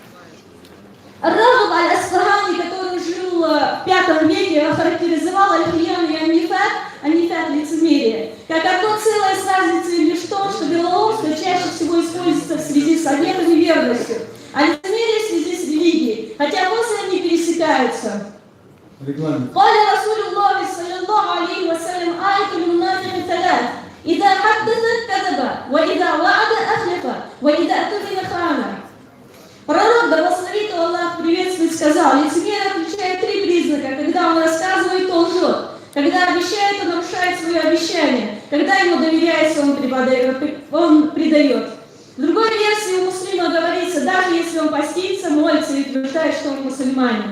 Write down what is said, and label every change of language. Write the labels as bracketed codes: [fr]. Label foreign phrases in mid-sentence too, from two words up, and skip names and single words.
[ru] Ар-Рагиб аль-Асфахани, который жил в V веке, охарактеризовал аль-хияна и анифат лицемерие, как одно целое с разницей лишь в том, что вероломство чаще всего используется в связи с обетом и верностью, а лицемерие в связи с религией, хотя после они пересекаются. [ar] قال رسول الله صلى الله عليه وسلم آية المنافق ثلاث إذا حدث كذب وإذا وعد أخلف وإذا أتمن خان. [ru] Пророк, да благословит Аллах, приветствует, сказал: лицемер отличает три признака: когда он рассказывает, то лжет, когда обещает, то нарушает свое обещание, когда ему доверяется, он предает. В другой версии у муслима говорится: даже если он постится, молится и утверждает, что он мусульманин.